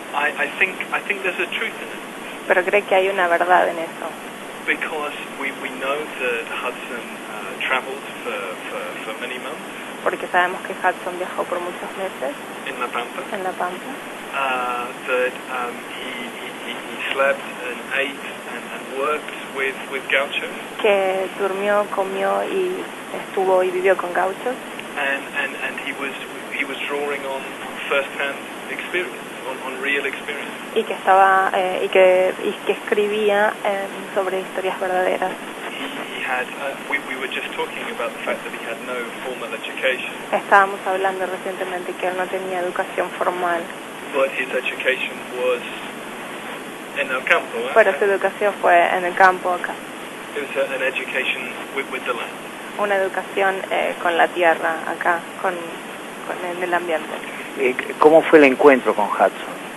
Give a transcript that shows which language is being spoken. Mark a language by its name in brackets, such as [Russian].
[English] I think there's a truth in it. [Spanish] Pero cree que hay una verdad en eso. [English] Because we know that Hudson traveled for many months. [Spanish] Porque sabemos que Hudson viajó por muchos meses. [English] In La Pampa. [Spanish] En La Pampa. [English] That he slept and ate and worked with gauchos. [Spanish] Que durmió, comió y estuvo y vivió con gauchos. [English] And he was drawing on first-hand experience, on real experience. [Spanish] Y que estaba y que escribía sobre historias verdaderas. [English] He had we were just talking about the fact that he had no formal education. [Spanish] Estábamos hablando recientemente que él no tenía educación formal. [English] But his education was [Spanish] en el campo. Pero su educación fue en el campo acá. [English] It was an education with the land. [Spanish] Una educación con la tierra acá, en el ambiente. ¿Cómo fue el encuentro con Hudson?